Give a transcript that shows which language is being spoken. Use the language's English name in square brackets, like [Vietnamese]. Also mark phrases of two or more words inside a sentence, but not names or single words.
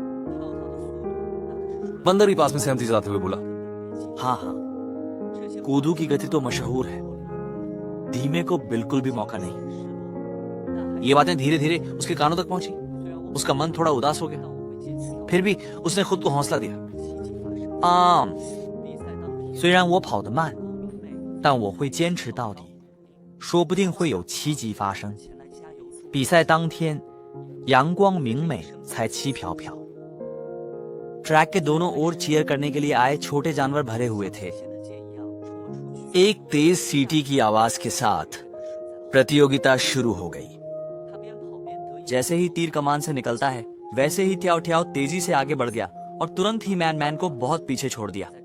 [Hindi] बंदर भी पास में सहमति जताते हुए बोला, हाँ हाँ, कूदू की गति तो मशहूर है, धीमे को बिल्कुल भी मौका नहीं। ये बातें धीरे धीरे उसके कानों तक पहुंची। उसका मन थोड़ा उदास हो गया, फिर भी उसने खुद को हौसला दिया। [Chinese] 虽然我跑得慢，但我会坚持到底，说不定会有奇迹发生。比赛当天，阳光明媚，才气飘飘。 [Hindi] ट्रैक के दोनों ओर चीयर करने के लिए आए छोटे जानवर भरे हुए थे। एक तेज सीटी की आवाज के साथ प्रतियोगिता शुरू हो गई। जैसे ही तीर कमान से निकलता है, वैसे ही ट्याओ ट्याओ तेजी से आगे बढ़ गया और तुरंत ही मैन मैन को बहुत पीछे छोड़ दिया।